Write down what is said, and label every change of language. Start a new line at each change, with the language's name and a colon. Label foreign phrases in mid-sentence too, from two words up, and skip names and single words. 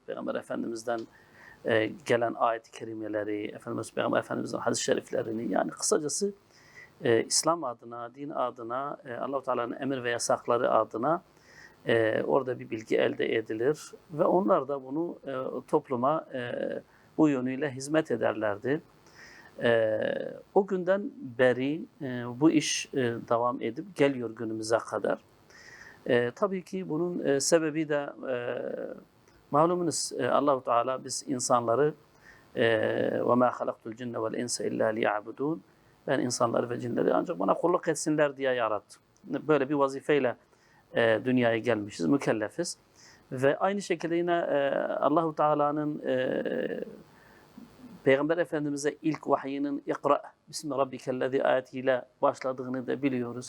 Turkish: Peygamber Efendimiz'den gelen ayet-i kerimeleri, Peygamber Efendimiz'in hadis-i şeriflerini, yani kısacası İslam adına, din adına, Allah-u Teala'nın emir ve yasakları adına orada bir bilgi elde edilir ve onlar da bunu topluma bu yönüyle hizmet ederlerdi. O günden beri bu iş devam edip geliyor günümüze kadar. Tabii ki bunun sebebi de malumunuz Allah-u Teala biz insanları
Arabic: وَمَا خَلَقْتُ الْجِنَّ وَالْاِنْسَ اِلَّا لِيَعْبُدُونَ
Turkish: Ben insanları ve cinleri ancak bana kulluk etsinler diye yarattım. Böyle bir vazifeyle dünyaya gelmişiz, mükellefiz. Ve aynı şekilde yine Allah-u Teala'nın Peygamber Efendimiz'e ilk vahyinin
Arabic: اقرأ، باسم ربك الذي
Turkish: ayetiyle başladığını da biliyoruz.